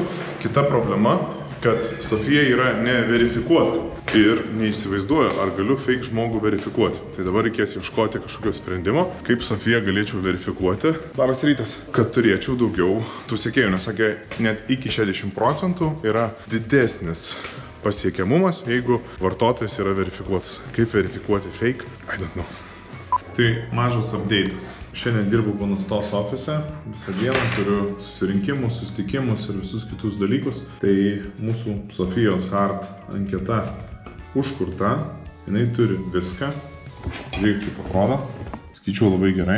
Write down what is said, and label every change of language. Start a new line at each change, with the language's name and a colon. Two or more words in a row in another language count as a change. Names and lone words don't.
Lithuanian: Kita problema, kad Sofija yra neverifikuota ir neįsivaizduoju, ar galiu fake žmogų verifikuoti. Tai dabar reikės ieškoti kažkokio sprendimo, kaip Sofiją galėčiau verifikuoti. Labas rytas. Kad turėčiau daugiau tų sekėjų, nes sakė, net iki 60% yra didesnis pasiekiamumas, jeigu vartotojas yra verifikuotas. Kaip verifikuoti fake?
English: I don't know.
Lithuanian: Tai mažas update'as. Šiandien dirbu Bonustos ofise, visą dieną turiu susirinkimus, susitikimus ir visus kitus dalykus. Tai mūsų Sofijos Hart anketa užkurta, jinai turi viską. Žiūrėk, kaip atrodo. Skaičiau labai gerai.